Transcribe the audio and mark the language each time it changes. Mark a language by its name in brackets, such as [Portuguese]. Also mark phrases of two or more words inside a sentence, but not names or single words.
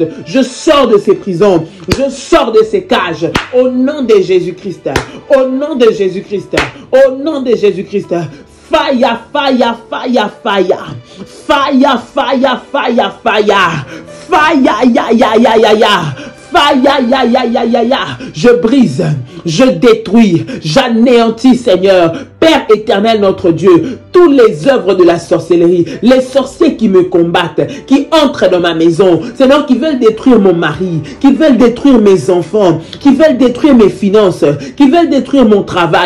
[French] Je sors de ces prisons, je sors de ces cages au nom de Jésus-Christ, au nom de Jésus-Christ, au nom de Jésus-Christ. [English] Fire, fire, fire, fire. Fire, fire, fire, fire. Fire, ya, ya, ya, ya, ya. Fire, ya, ya, ya, ya, ya. [French] Je brise, je détruis, j'anéantis, Seigneur. Père éternel, notre Dieu, toutes les œuvres de la sorcellerie, les sorciers qui me combattent, qui entrent dans ma maison, Seigneur, qui veulent détruire mon mari, qui veulent détruire mes enfants, qui veulent détruire mes finances, qui veulent détruire mon travail.